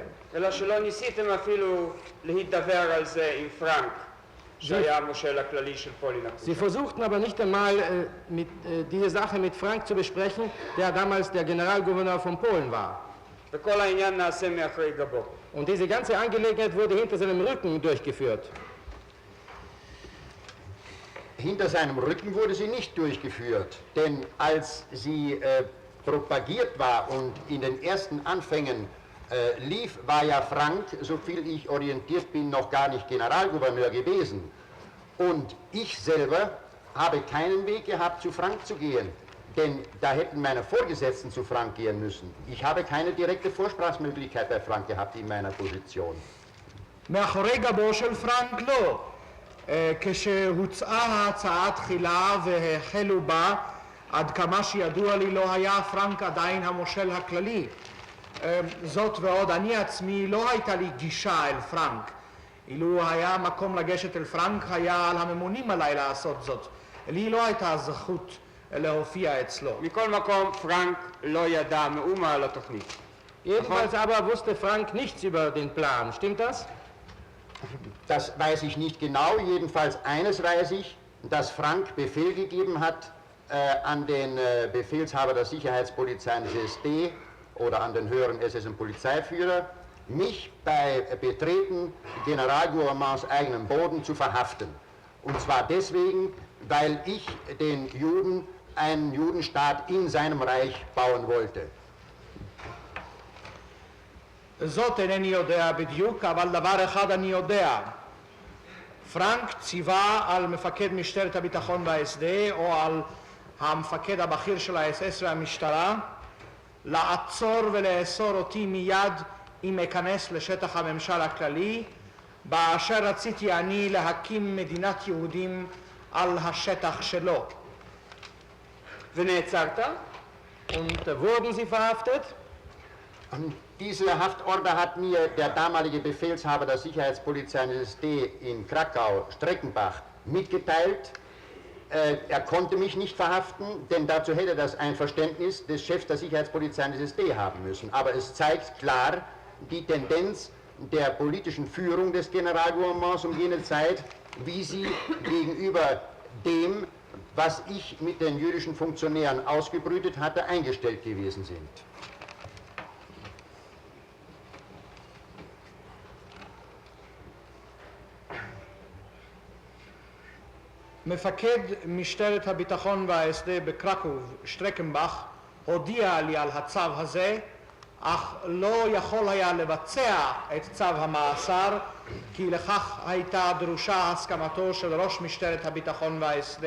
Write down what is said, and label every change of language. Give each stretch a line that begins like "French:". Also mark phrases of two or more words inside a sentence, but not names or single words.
Hebrew: אלא שלא ניסיתם אפילו להידבר על זה עם פרנק, שהיה המושל הכללי של פולין.
German: Sie versuchten aber nicht einmal diese Sache mit Frank zu besprechen, der damals der Generalgouverneur von Polen war.
Hebrew: וכל העניין נעשה מאחורי גבו.
German: Und diese ganze Angelegenheit wurde hinter seinem Rücken durchgeführt. Hinter seinem Rücken wurde sie nicht durchgeführt, denn als sie propagiert war und in den ersten Anfängen lief, war ja Frank, soviel ich orientiert bin, noch gar nicht Generalgouverneur gewesen. Und ich selber habe keinen Weg gehabt, zu Frank zu gehen, denn da hätten meine Vorgesetzten zu Frank gehen müssen. Ich habe keine direkte Vorsprachsmöglichkeit bei Frank gehabt in meiner Position.
Hebrew: מאחורי גבו של פרנק לא. כשהוצעה ההצעה תחילה והחלו בה, עד כמה שידוע לי לא היה פרנק עדיין המושל הכללי. זאת ועוד, אני עצמי לא הייתה לי גישה אל פרנק. אילו היה מקום לגשת אל פרנק, היה על הממונים עליי לעשות זאת. לי לא הייתה זכות להופיע אצלו. מכל מקום, פרנק לא ידע מאומה על התוכנית.
German: Jedenfalls aber wusste Frank nichts über den Plan, stimmt das? Das weiß ich nicht genau, jedenfalls eines weiß ich, dass Frank Befehl gegeben hat an den Befehlshaber der Sicherheitspolizei des SD oder an den höheren SS- und Polizeiführer, mich bei Betreten Generalgouvernements eigenem Boden zu verhaften. Und zwar deswegen, weil ich den Juden einen Judenstaat in seinem Reich bauen wollte.
Hebrew: זאת אינני יודע בדיוק, אבל דבר אחד אני יודע. פרנק ציווה על מפקד משטרת הביטחון ב-SD או על המפקד הבכיר של ה-SS והמשטרה לעצור ולאסור אותי מיד אם אכנס לשטח הממשל הכללי, באשר רציתי אני להקים מדינת יהודים על השטח שלו. ונעצרת?
German: Und wurden sie verhaftet? Diese Haftorder hat mir der damalige Befehlshaber der Sicherheitspolizei des SD in Krakau, Streckenbach, mitgeteilt. Er konnte mich nicht verhaften, denn dazu hätte das Einverständnis des Chefs der Sicherheitspolizei des SD haben müssen. Aber es zeigt klar die Tendenz der politischen Führung des Generalgouvernements um jene Zeit, wie sie gegenüber dem, was ich mit den jüdischen Funktionären ausgebrütet hatte, eingestellt gewesen sind.
Hebrew: מפקד משטרת הביטחון וההסדה בקרקוב, שטרקנבך, הודיע לי על הצו הזה, אך לא יכול היה לבצע את צו המאסר, כי לכך הייתה דרושה הסכמתו של ראש משטרת הביטחון וההסדה.